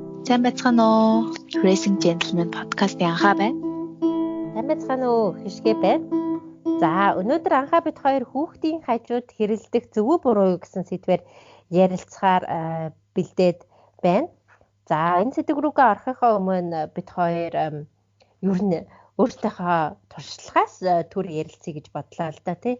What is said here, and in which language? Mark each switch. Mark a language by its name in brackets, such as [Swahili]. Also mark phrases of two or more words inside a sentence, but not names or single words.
[Mongolian] Сайн байцгаана уу? Racing Gentleman podcast-ийн анхаа байна. Сайн байцгаана уу? Хишгээ байна. За, өнөөдөр анхаа бид хоёр хүүхдийн хажууд хэрэлдэх зөвөө буруу гэсэн сэдвээр ярилцахаар бэлдээд байна. За, энэ сэдв рүүгээ орохынхаа өмнө бид хоёр ер нь өөртөөхөө туршлагаас төр ярилцъя гэж бодлоо л да тий.